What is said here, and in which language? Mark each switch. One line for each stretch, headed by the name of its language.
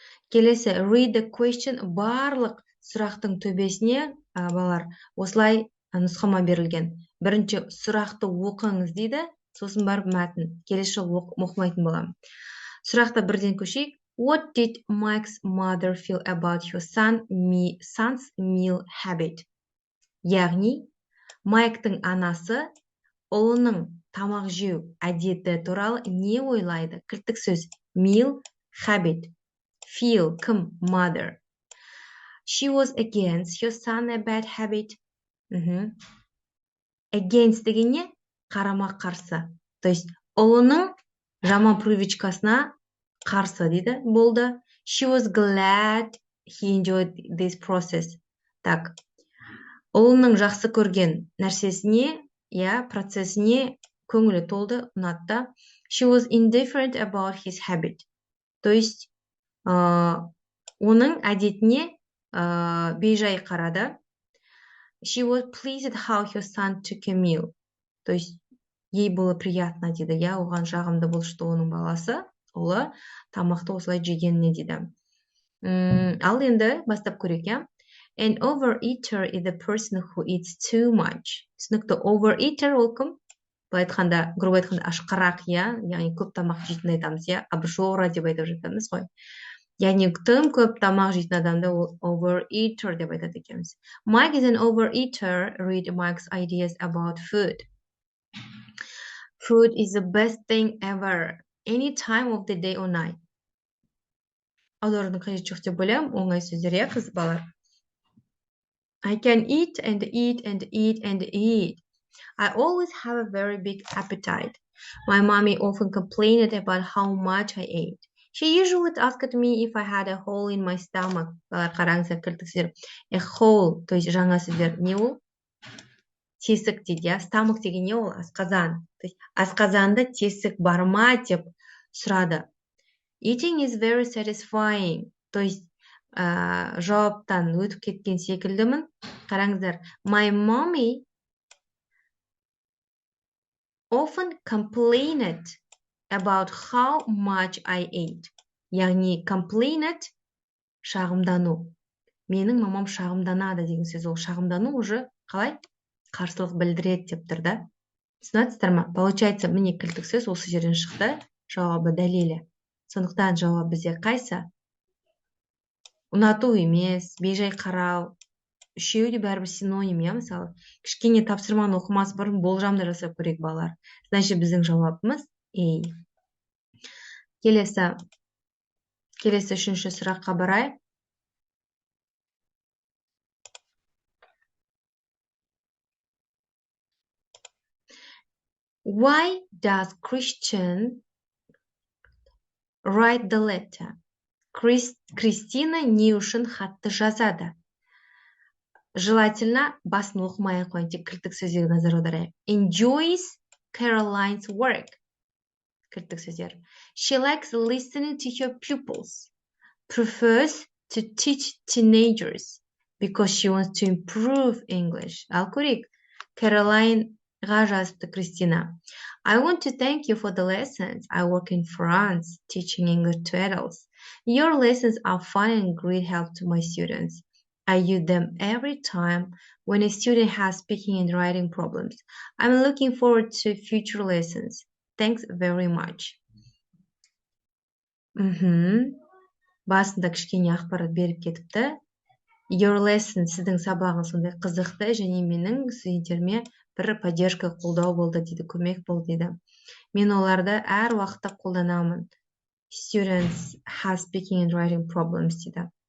Kazakh: Келесі,
English: read the question,
Kazakh: барлық сұрақтың төбесіне, балар, осылай нұсқама берілген. Бірінші сұрақты оқыңыз дейді, сосын барып мәтін. Келесі оқымайтын болам. Сұрақта бірден көшейік.
English: What did Mike's mother feel about your son's meal habit?
Kazakh: Яғни, Майктың анасы ұлының тамақ жеу әдеті туралы не ойлайды? Кілттік сөз meal habit.
English: Feel, кім, mother. She was against your son a bad habit.
Kazakh: against дегенне қарама қарсы. То есть ұлының жаман привычкасына қарсы дейді. Болды.
English: She was glad he enjoyed this process.
Russian: Так.
Kazakh: Ұлының жақсы көрген нәрсесіне, процесіне көңілі толды, ұнатты.
English: She was indifferent about his habit.
Kazakh: То есть оның әдетіне бейжай қарады.
English: She was pleased how her son took a meal.
Russian: То есть ей было приятно
Kazakh: дейді. Оған жағымды болды, что оның баласы, ұлы, тамақты осылай жегеніне дейді. Ал енді бастап көрейік,
English: An overeater is the person who eats too much.
Kazakh: Түсінікті, overeater ол кім? Былай айтқанда, грубо айтқанда, ашқарақ, яғни көп тамақ жейтін айтамыз, обжора деп айтып жатамыз ғой. Яғни тым көп тамақ жейтін адамды ол overeater деп айтады екенбіз.
English: Mike is an overeater. Read Mike's ideas about food. Food is the best thing ever, any time of the day or night.
Kazakh: Аударудың қажеті жоқ деп ойлаймын, оңай сөздер, қыз балалар.
English: I can eat and eat and eat and eat. I always have a very big appetite. My mommy often complained about how much I ate. She usually asked me if I had a hole in my stomach.
Kazakh: Қараңыздар, кіртіксіздер. A hole, то есть жаңа сөздер. Не ол? Тесік дейді, Stomach деген не ол? Асқазан. То есть асқазанда тесік бар ма деп сұрады.
English: Eating is very satisfying.
Kazakh: То есть жауаптан өтіп кеткен секілдімін. Қараңыздар.
English: My mommy often complained about how much I ate.
Kazakh: Яғни complained шағымдану. Менің мамам шағымданады деген сөз. Ол шағымдану уже қалай? Қарсылық білдіреді деп тұр да. Түсінесіздер ма? Получается, міне кілттік сөз осы жерден шықты. Жауабы дәлелі. Сондықтан жауап бізде қайсы? Ұнату емес, бейжай қарау. Үшеуі де бәрібір синоним, мысалы. Кішкене тапсырманы оқымас бұрын болжамды жасап көрейік, балалар. Значит, біздің жауабымыз A. Келесі үшінші сұраққа барайық.
English: Why does Christian write the letter?
Kazakh: Кристина не үшін хатты жазады?
Russian: Желательно
Kazakh: басын оқымай ақ қойын, тек кілттік сөздерге назар аударайық.
English: Enjoys Caroline's work.
Kazakh: Кілттік сөздер.
English: She likes listening to her pupils. Prefers to teach teenagers because she wants to improve English.
Kazakh: Ал көрейік. Carolineға жазыпты Кристина.
English: I want to thank you for the lessons. I work in France teaching English to adults. Your lessons are fun and great help to my students. I use them every time when a student has speaking and writing problems. I'm looking forward to future lessons. Thanks very much.
Kazakh: Басында кішкене ақпарат беріп кетіпті.
English: Your lesson,
Kazakh: сіздің сабағың сондай қызықты, және менің студенттеріме бір поддержка, қолдау болды дейді, көмек болды дейді. Мен оларды әр уақытта қолданамын.
English: Students have speaking and writing problems
Kazakh: дейді.